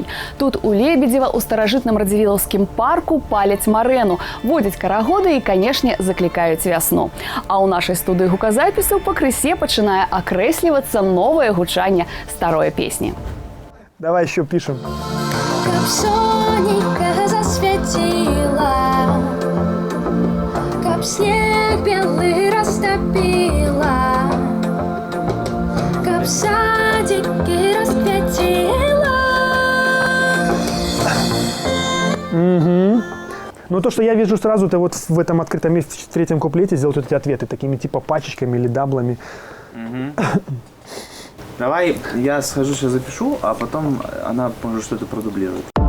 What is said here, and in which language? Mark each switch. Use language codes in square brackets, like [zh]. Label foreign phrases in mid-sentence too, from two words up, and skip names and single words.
[be] Тут у Лебедзева ў старажытным радзівілаўскім парку паляць марэну, водзяць карагоды і, канешне, заклікаюць вясну. А ў нашай студыі гуказапісаў пакрысе пачынае акрэслівацца новае гучанне старой песні. [ru] Давай еще пишем. [be] Каб сонечка засвяціла, каб снег белы растопила, каб садики раскветила. Угу. [ru] Ну, то, что я вижу сразу, это вот в этом открытом месте в третьем куплете сделать вот эти ответы такими типа пачечками или даблами. Угу. Давай я схожу, сейчас запишу, а потом она может что-то продублировать.